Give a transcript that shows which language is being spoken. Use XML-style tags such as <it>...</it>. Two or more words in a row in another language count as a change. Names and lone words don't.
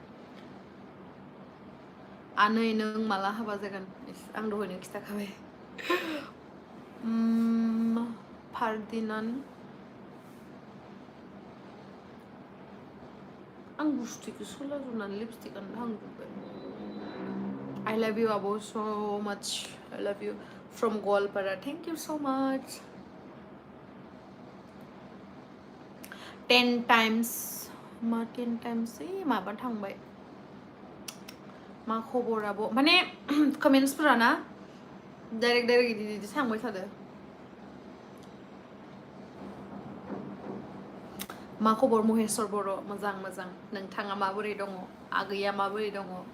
<brx>आनै नों माला हाबा जागोन आं दहायनो खिथाखाबाय फार्दिनान आं बुस्थुखौ सोलाजोबनानै लिपस्टिकानो थांजोब्बाय</brx> <en>I love you Abu so much</en> <brx>I love you from Goalpara thank you so much 10 times मा 10 times माबा थांबाय मा खबर आब' माने कमेन्ट्सफोरा ना डाइरेक्ट इदि थांबाय थादो मा खबर महेश्वर बर' मोजां नोंथाङा माबोरै दङ आगैया माबोरै दङ</brx>